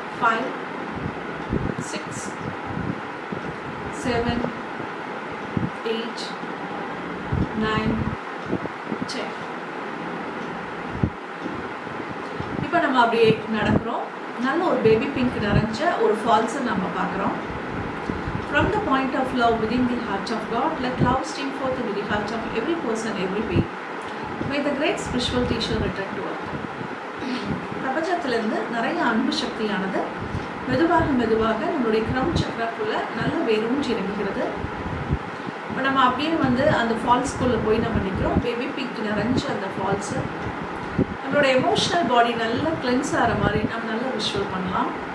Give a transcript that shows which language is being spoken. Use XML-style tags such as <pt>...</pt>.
<en>5, 6, 7, 8, 9, 10.</en> <ta>இப்போ நம்ம அப்படியே நடக்கிறோம். நல்ல ஒரு பேபி பிங்க் நிறைஞ்ச ஒரு ஃபால்ஸை நம்ம பார்க்குறோம்.</ta> <en>From the point of love within the heart of God, let love stream forth into the heart of every person, every being. May the great spiritual teacher return to earth.</en> <ta>பிரபஞ்சத்திலிருந்து நிறைய அன்பு சக்தியானது மெதுவாக நம்மளுடைய crown சக்கராக்குள்ள நல்ல வேரூன்றி இறங்குகிறது. இப்போ நம்ம அப்படியே அந்த ஃபால்ஸ்குள்ளே போய் நம்ம நிற்கிறோம். பேபி பிங்க் நிறைஞ்ச அந்த ஃபால்ஸு நம்மளோட எமோஷ்னல் பாடி நல்லா கிளென்ஸ் ஆகிற மாதிரி நம்ம நல்லா விஷுவல் பண்ணலாம்.</ta>